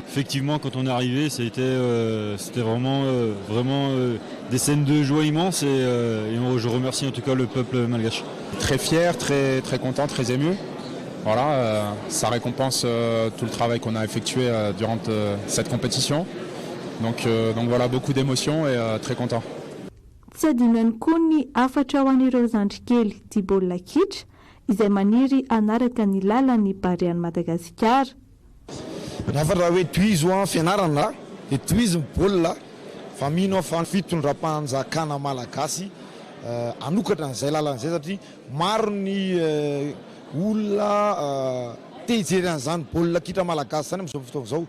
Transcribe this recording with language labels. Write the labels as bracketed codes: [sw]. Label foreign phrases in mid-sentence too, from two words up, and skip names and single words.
[fr] Effectivement, quand on est arrivé, c'était vraiment des scènes de joie immenses et je remercie en tout cas le peuple malgache. Très fier, très, très content, très ému. Voilà, ça récompense tout le travail qu'on a effectué durant cette compétition. Donc voilà, beaucoup d'émotions et très content. [mg] Tsy adino ihany koa ny afatra ho an'ireo zandrikely tia baolina kitra izay maniry anaraka ny lalan'ny bare any Madagasikara. Nafatra hoe toizo fianarana dia toizo baolina fa mino fa fitondram-panjakana malagasy anokatra n'izay lalan'izay satria maro ny olona te-hijery an'izany baolina kitra malagasy zany amin'izao fotoana izao.